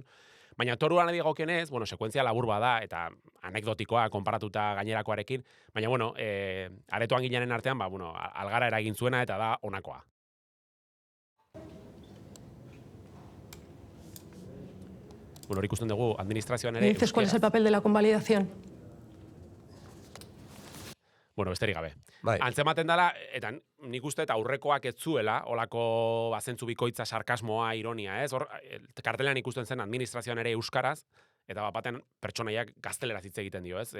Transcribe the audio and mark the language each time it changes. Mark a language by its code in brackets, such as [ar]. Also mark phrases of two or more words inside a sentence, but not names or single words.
[eu] Baina toruan dagokionez, bueno, sekuentzia labur bada eta anekdotikoa konparatuta gainerakoarekin, baina bueno, aretoan ginenen artean, ba bueno, algara eragin zuena eta da honakoa. Bueno, hori ikusten dugu administrazioan ere. [es] ¿Me dices cuál es el papel de la convalidación? [eu] Bueno, besterik gabe. Bai. Antzematen dela, eta nik uste eta aurrekoak ez zuela, olako bazentzu bikoitza, sarkasmoa, ironia, ez? Hor, kartelean ikusten zen administrazioan ere euskaraz, eta baten pertsonaiak gazteleraz hitz egiten dio, ez?